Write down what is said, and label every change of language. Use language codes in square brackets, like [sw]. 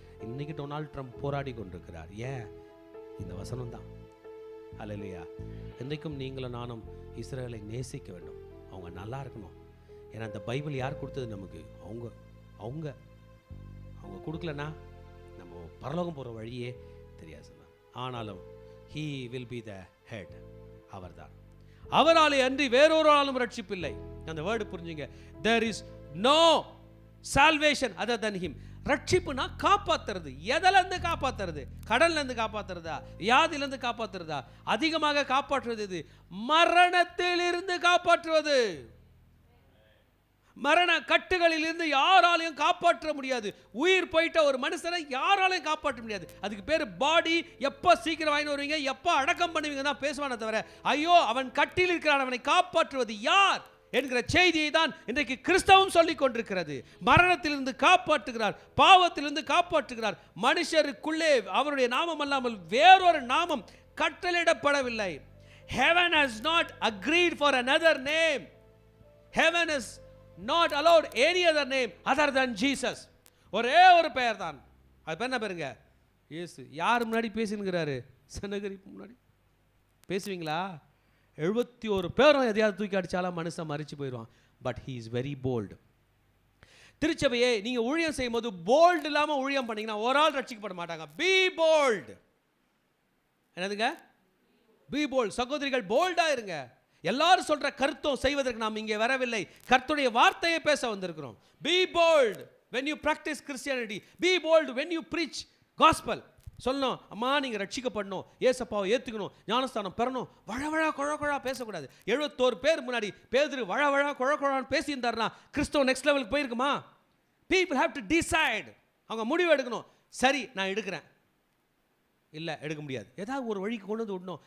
[ta] இன்னைக்கு Donald Trump போராடி கொண்டிருக்கிறார். ஏன்? இந்த வசனம் தான். அல்லேலூயா. என்றைக்கும் நீங்களும் நானும் இஸ்ரேலை நேசிக்க வேண்டும், அவங்க நல்லா இருக்கணும். ஏன்னா அந்த பைபிள் யார் கொடுத்தது நமக்கு? அவங்க அவங்க அவங்க கொடுக்கலன்னா நம்ம பரலோகம் போகிற வழியே தெரியாது சொன்னார். ஆனாலும் [en] he will be the head, [ta] அவர்தான். அவராலே அன்றி வேறொரு ஆளும் ரட்சிப்பில்லை. அந்த வேர்டு புரிஞ்சுங்க. [en] there is no salvation other than him. [ta] ரட்சிப்புனா காப்பாத்துறது. எதில இருந்து காப்பாத்துறது? கடல்ல இருந்து காப்பாத்துறதா? வியாதியில இருந்து காப்பாத்துறதா? அதிகமாக காப்பாற்றுவது இது மரணத்தில் இருந்து காப்பாற்றுவது. மரண கட்டுகளில் இருந்து யாராலையும் காப்பாற்ற முடியாது. உயிர் போயிட்ட ஒரு மனுஷனை யாராலையும் காப்பாற்ற முடியாது. அதுக்கு பேர் பாடி. எப்போ சீக்கிரம் வாங்கி வருவீங்க, எப்போ அடக்கம் பண்ணுவீங்க தான் பேசுவானே தவிர, ஐயோ அவன் கட்டில் இருக்கிறான், அவனை காப்பாற்றுவது யார் என்கிற செய்தியை தான் இன்றைக்கு கிறிஸ்தவம் சொல்லிக் கொண்டிருக்கிறது. மரணத்திலிருந்து காப்பாற்றுகிறார், பாவத்திலிருந்து காப்பாற்றுகிறார். மனுஷருக்குள்ளே அவருடைய நாமம் அல்லாமல் வேறொரு நாமம் கட்டளையிடப்படவில்லை. [en] Heaven has not agreed for another name. Heaven has not allowed any other name other than Jesus. [ta] ஒரே ஒரு பெயர் தான். அது என்ன பேருங்க? இயேசு. யார் முன்னாடி பேசினுங்கிறாரு? சனகரிப்பு முன்னாடி பேசுவீங்களா? 71 பேரும் எதையாவது தூக்கி அடிச்சாலும் மனுஷன் மறிச்சு போயிடுவான். [en] But he is very bold. [ta] திருச்சபையே நீங்க ஊழியம் செய்யும் போது போல்ட் இல்லாம ஊழியம் பண்ணீங்கன்னா ஒரு ஆள் ரட்சிக்கப்பட மாட்டாங்க. [en] Be bold. [ta] என்னதுங்க? [en] Be bold. [ta] சகோதரிகள் போல்டா இருங்க. எல்லாரும் சொல்ற கருத்தும் செய்வதற்கு நாம் இங்கே வரவில்லை, கர்த்தருடைய வார்த்தையை பேச வந்திருக்கிறோம். [en] Be bold when you practice Christianity. Be bold when you preach gospel. [ta] சொல்லணும், அம்மா நீங்கள் ரட்சிக்கப்படணும், ஏசப்பாவை ஏற்றுக்கணும், ஞானஸ்தானம் பெறணும். வழவழா குழா பேசக்கூடாது. 71 பேர் முன்னாடி பேதுரு வழவழா குழான்னு பேசியிருந்தாருன்னா கிறிஸ்தவ நெக்ஸ்ட் லெவலுக்கு போயிருக்குமா? [en] People have to decide. [ta] அவங்க முடிவு எடுக்கணும். சரி நான் எடுக்கிறேன், இல்லை எடுக்க முடியாது, ஏதாவது ஒரு வழிக்கு கொண்டு வந்து விடணும்.